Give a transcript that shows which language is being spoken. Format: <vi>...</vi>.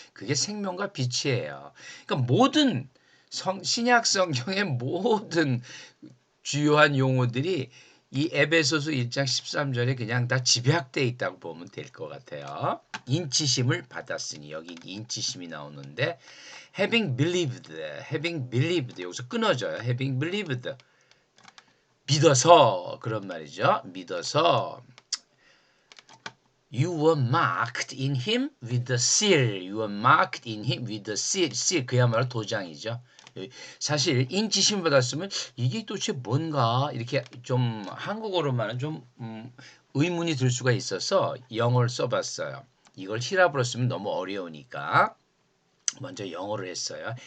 <ko>그게 생명과 빛이에요. 그러니까 모든 신약 성경의 모든 주요한 용어들이 이 에베소서 1장 13절에 그냥 다 집약되어 있다고 보면 될 것 같아요. 인치심을 받았으니 여기 인치심이 나오는데</ko> <en>having believed</en> <ko>여기서 끊어져요.</ko> <en>having believed</en> <ko>믿어서 그런 말이죠. 믿어서</ko> <en>You were marked in him with the seal. You were marked in him with the seal.</en> <ko>seal 그야말로 도장이죠. 사실 인치심 받았으면 이게 도대체 뭔가 이렇게 좀 한국어로만은 좀 의문이 들 수가 있어서 영어를 써봤어요. 이걸 히라브로 쓰면 너무 어려우니까 먼저 영어로 했어요.</ko>